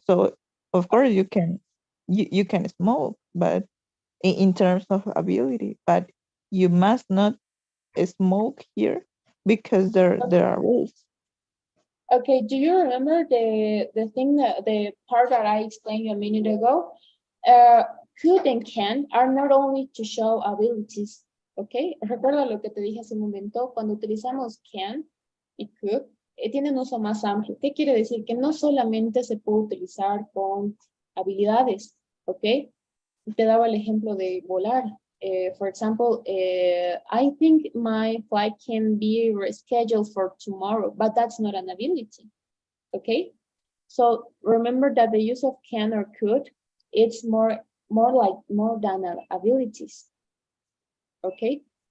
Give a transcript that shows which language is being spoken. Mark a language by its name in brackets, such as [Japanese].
[English] So of course you can smoke, but in terms of ability, but you must not smoke here because there are rules. okay. Do you remember the thing that the part that I explained a minute ago? Could and can are not only to show abilities, okay? [Spanish] Recuerda lo que te dije hace un momento, cuando utilizamos can y could, tienen uso más amplio. ¿Qué quiere decir? Que no solamente se puede utilizar con habilidades, ¿ok? Te daba el ejemplo de volar. [English] For example, I think my flight can be rescheduled for tomorrow, but that's not an ability, okay? So remember that the use of can or could, it's more than abilities, okay?